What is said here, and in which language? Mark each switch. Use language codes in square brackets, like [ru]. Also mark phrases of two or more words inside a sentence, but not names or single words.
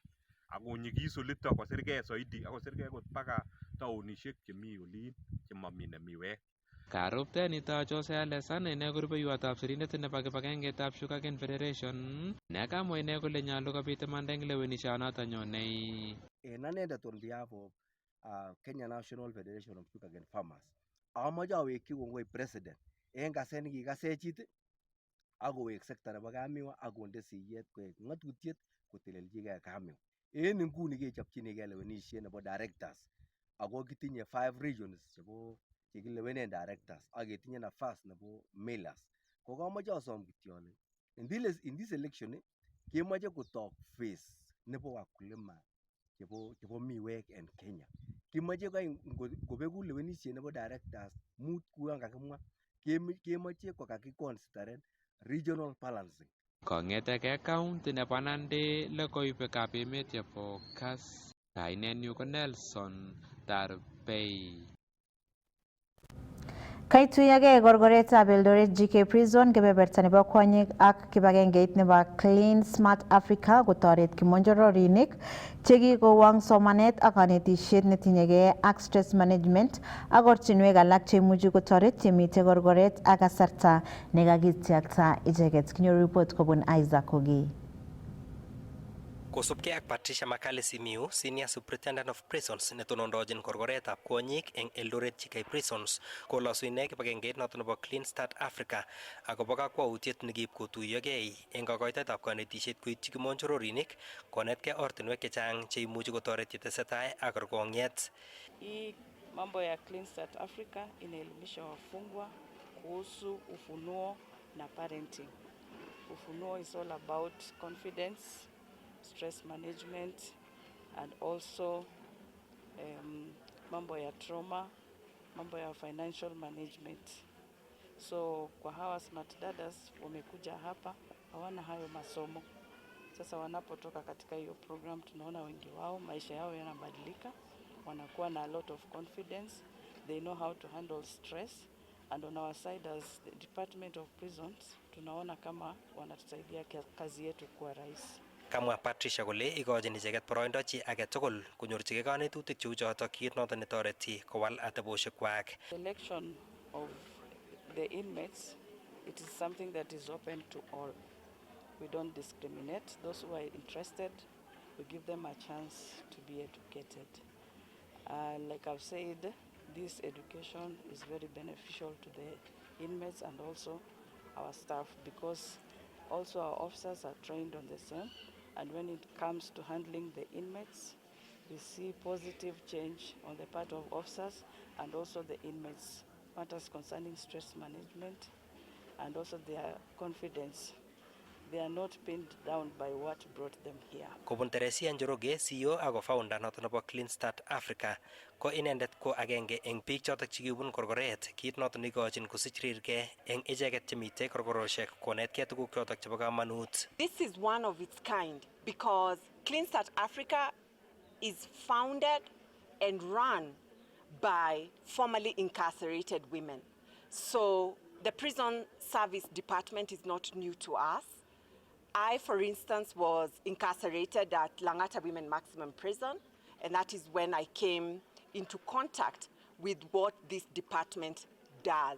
[kln] Akonyikis olito kosirgei soidi akosirgei kot mpaka taonishek chemi olin chemamine miwek. Karupte nito Jose Alesan ine ko rubeiwotab sirindet nebo kibagengeitab Sugarcane Federation ne kamwa ine kole nyolu kobit imanda eng lewenishonoto nyonei. En anendet [en] on behalf of [kln] Kenya National Federation of Sugarcane Farmers, amache awekyi kongoi president en kaset nekikasech it akowek sekta nebo kamiwa akonde siyet koek ng'atutiet koteleljigei kamiwa. En inguni kechopchinigei lewenisiet nebo directors ako kitinye 5 regions chebo chekilewenen directors ak ketinye nafas nebo millers. Ko kamoche asom kityo ale [en] in this election [kln] kemoche kotok phase nebo wakulima chebo miwek en Kenya. Kimoche kobeku lewenisiet nebo directors mut kuyon kakimwa, kemoche kokakiconsideren [en] regional balancing. [kln] Kong'eteke county nebo Nandi logoiwekab emet chebo Kass. Kainenyu ko Nelson Tarbei. Kaituyagei korkoretab Eldoret GK Prison kebeberta nebo kwonyik ak kibagengeit nebo Clean Smart Africa kotoret kimonjororinik chekikowang somanet ak kanetisiet netinyegei ak [en] stress management [kln] ak ortinwek alak cheimuchi kotoret chemite korkoret ak kasarta nekakityakta icheket. Kinyoru report kobun Isaac Ogi. Kosubkei ak Patricia Makale Simiu, [en] Senior Superintendent of Prisons [kln] netonondochin korkoretab kwonyik eng Eldoret GK Prisons, kolosu ine kibagengeit noto nebo Clean Start Africa akobo kakwautiet nekiib kotuyogei eng kakoitetab kanetisiet koityi kimonjororinik konetkei ortinwek chechang cheimuchi kotoret yetesetai ak korkong'et. [sw] Hii mambo ya Clean Start Africa inaelimisha wafungwa kuhusu ufunuo na parenting. [en] Ufunuo is all about confidence, stress management, and also [sw] mambo ya [en] trauma, [sw] mambo ya [en] financial management. [sw] So kwa hawa smart dadas wamekuja hapa hawana hayo masomo. Sasa wanapotoka katika hiyo program tunaona wengi wao maisha yao yanabadilika, wanakuwa na [en] a lot of confidence, they know how to handle stress, and on our side as the Department of Prisons [sw] tunaona kama wanatusaidia kazi yetu kuwa rahisi. [kln] Kamwa Patricia kole ikochin icheket boroindo chi age tugul konyorchigei kanetutik cheu chotok kit noton netoreti kowal ateboshekwak. [en] Selection of the inmates, it is something that is open to all. We don't discriminate. Those who are interested, we give them a chance to be educated. Like I've said, this education is very beneficial to the inmates and also our staff, because also our officers are trained on the same, and when it comes to handling the inmates, we see positive change on the part of officers and also the inmates, matters concerning stress management and also their confidence. They are not pinned down by what brought them here. [kln] Kobun Teresia Njoroge, CEO ako founder noton nebo Clean Start Africa, ko inendet ko agenge eng biik chotok chikibun korkoret, kit noton ikochin kosich rirgei eng icheket chemitei korkoroshek konetkei tuguk chotok chebo kamanut. [en] This is one of its kind because Clean Start Africa is founded and run by formerly incarcerated women. So the prison service department is not new to us. I, for instance, was incarcerated at Langata Women Maximum Prison, and that is when I came into contact with what this department does.